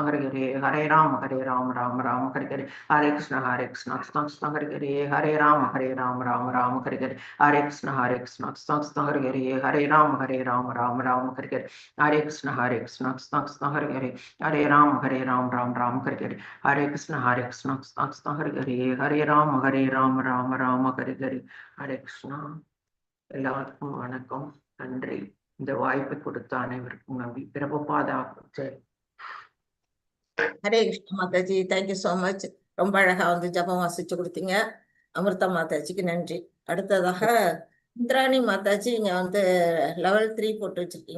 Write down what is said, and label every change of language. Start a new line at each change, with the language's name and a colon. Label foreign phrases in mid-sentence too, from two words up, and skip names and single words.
Sanskrit: Hare Hare Hare Rama Rama Hare Hare Hare Krishna Krishna Hare Hare Hare Rama Rama Hare Hare Hare Krishna Krishna Hare Hare Hare Rama Rama Hare Hare Hare Krishna Krishna Hare Hare Hare Rama Rama Hare Hare Hare Krishna Krishna Hare Hare Hare Rama Rama Hare Hare Hare Krishna.
Tamil: எல்லாருக்கும் வணக்கம், நன்றி. இந்த வாய்ப்பை கொடுத்த அனைவருக்கும் நன்றி. பிரபுபாதா ஜெய். ஹரே கிருஷ்ண மாதாஜி,
English: thank you so much.
Tamil: ரொம்ப அழகா வந்து ஜபம் வாசிச்சு கொடுத்தீங்க. அமிர்தா மாதாஜிக்கு நன்றி. அடுத்ததாக இந்திராணி மாதாஜி, இங்க வந்து லெவல் 3 போட்டு வச்சிருக்கீங்க.